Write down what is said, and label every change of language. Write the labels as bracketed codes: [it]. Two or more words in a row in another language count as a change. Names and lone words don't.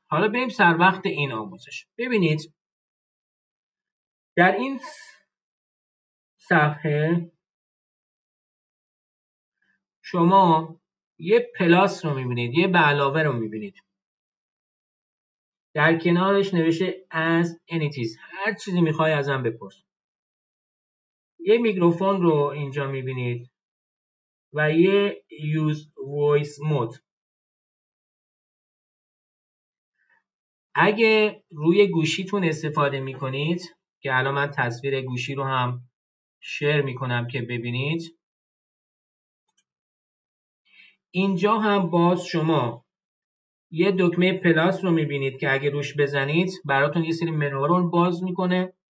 [fa] حالا بریم سر وقت این آموزش. ببینید در این صفحه شما یه پلاس رو میبینید، یه به علاوه رو میبینید. در کنارش نوشته [en] ask anything، [fa] هر چیزی میخوای ازم بپرس. یه میکروفون رو اینجا میبینید و یه [en] use voice mode. [fa] اگه روی گوشیتون استفاده میکنید که الان من تصویر گوشی رو هم شیر میکنم که ببینید، اینجا هم باز شما یه دکمه پلاس رو میبینید که اگه روش بزنید براتون یه سری منو رو باز میکنه.